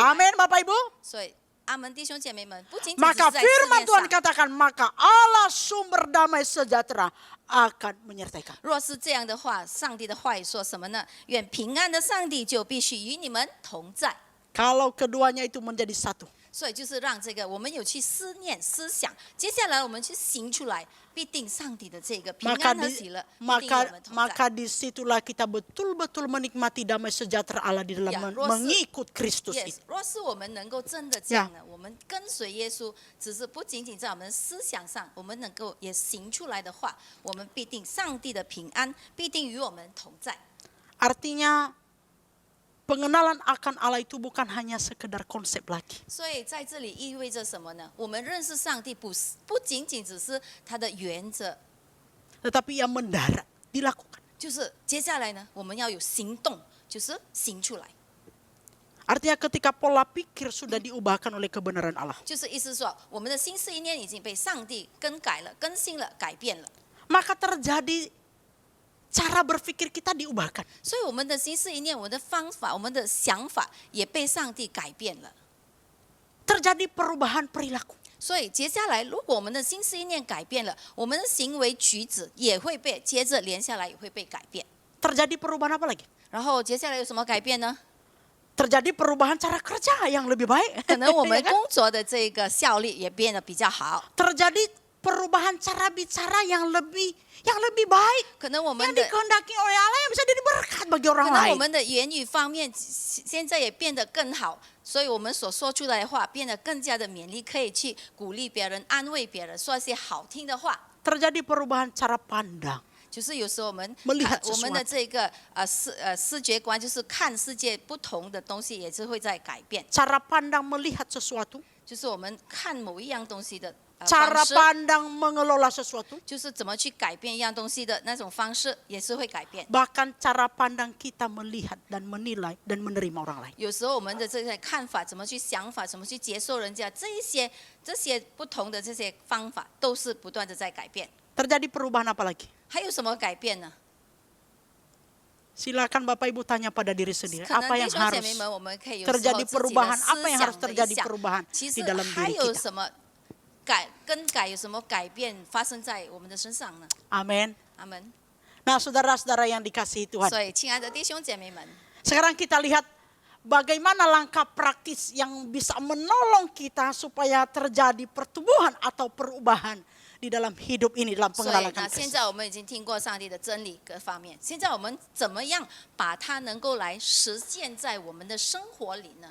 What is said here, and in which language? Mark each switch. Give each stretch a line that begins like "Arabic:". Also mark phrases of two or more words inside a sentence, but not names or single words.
Indonesian: Amin Bapak Ibu.
Chinese: 所以，阿门弟兄姐妹们，不仅仅只
Indonesian: Maka
Chinese: 是在思
Indonesian: firman
Chinese: 念
Indonesian: Tuhan
Chinese: 上。
Indonesian: katakan, maka Allah sumber damai sejahtera akan menyertai kamu.
Chinese: 若是这样的话，上帝的话语说什么呢？愿平安的上帝就必须与你们同在。
Indonesian: Kalau keduanya itu menjadi satu.
Chinese: 所以就是让这个我们有去思念、思想，接下来我们去行出来，必定上帝的这个平
Indonesian: Maka
Chinese: 安和喜乐，必定与我
Indonesian: maka
Chinese: 们同在。
Indonesian: maka disitulah kita betul-betul menikmati damai sejahtera Allah di dalam Ya, mengikut Kristus Yes， itu.
Chinese: 若是我们能够真的这样呢，我们跟随耶稣，只是不仅仅在我们思想上，我们能够也行出来的话，我们必定上帝的平安必定与我们同在。
Indonesian: Artinya pengenalan akan Allah itu bukan hanya sekedar konsep lagi.
Chinese: 所以在这里意味着什么呢？我们认识上帝不仅仅只是他的原则，
Indonesian: Tetapi yang mendarat, dilakukan.
Chinese: 就是接下来呢，我们要有行动，就是行出来。
Indonesian: Artinya ketika pola pikir sudah diubahkan oleh kebenaran Allah.
Chinese: 就是意思说，我们的心思意念已经被上帝更改了、更新了、改变了，
Indonesian: Maka terjadi cara berpikir kita diubahkan.
Chinese: 所以我们的心思意念、我们的方法、我们的想法也被上帝改变了，
Indonesian: Terjadi perubahan perilaku.
Chinese: 所以接下来，如果我们的心思意念改变了，我们的行为举止也会被接着连下来也会被改变。
Indonesian: Terjadi perubahan apa lagi?
Chinese: 然后接下来有什么改变呢？
Indonesian: Terjadi perubahan cara kerja yang lebih baik.
Chinese: 可能我们
Indonesian: Ya kan?
Chinese: 工作的这个效率也变得比较好，
Indonesian: Terjadi perubahan cara bicara yang lebih baik.
Chinese: 可能我们
Indonesian: Yang
Chinese: 的
Indonesian: dikehendaki oleh Allah yang bisa jadi berkat bagi
Chinese: 可
Indonesian: orang
Chinese: 能我
Indonesian: lain.
Chinese: 们的言语方面现在也变得更好，所以我们所说出来的话变得更加的勉励，可以去鼓励别人、安慰别人，说一些好听的话。
Indonesian: Terjadi perubahan cara pandang.
Chinese: 就是有时候我们
Indonesian: Melihat
Chinese: 我们的
Indonesian: sesuatu.
Chinese: 这个视觉观，就是看世界不同的东西，也是会在改变。
Indonesian: Cara pandang melihat sesuatu.
Chinese: 就是我们看某一样东西的方
Indonesian: Cara
Chinese: 式，
Indonesian: pandang mengelola sesuatu.
Chinese: 就是怎么去改变一样东西的那种方式，也是会改变。
Indonesian: Bahkan cara pandang kita melihat dan menilai dan menerima orang lain.
Chinese: 有时候我们的这些看法，怎么去想法，怎么去接受人家，这些不同的这些方法，都是不断的在改变。
Indonesian: Terjadi perubahan apa lagi?
Chinese: 还有什么改变呢？
Indonesian: Silakan Bapak Ibu tanya pada diri sendiri.
Chinese: 可能
Indonesian: Apa
Chinese: 弟
Indonesian: yang
Chinese: 兄姐
Indonesian: harus
Chinese: 妹们，我们可以有时候
Indonesian: terjadi
Chinese: 自己的
Indonesian: perubahan?
Chinese: 思
Indonesian: Apa yang harus
Chinese: 想的一
Indonesian: terjadi
Chinese: 下。
Indonesian: perubahan
Chinese: 其
Indonesian: di
Chinese: 实
Indonesian: dalam
Chinese: 还
Indonesian: diri
Chinese: 有
Indonesian: kita?
Chinese: 什么更改有什么改变发生在我们的身上呢？
Indonesian: Amin.
Chinese: 阿门。
Indonesian: Nah, saudara-saudara yang dikasihi Tuhan.
Chinese: 所以，亲爱的弟兄姐妹们，
Indonesian: Sekarang kita lihat bagaimana langkah praktis yang bisa menolong kita supaya terjadi pertumbuhan atau perubahan di dalam hidup ini, dalam
Chinese: 所以
Indonesian: pengenalan
Chinese: 那现
Indonesian: Kristus.
Chinese: 在我们已经听过上帝的真理各方面，现在我们怎么样把它能够来实现在我们的生活里呢？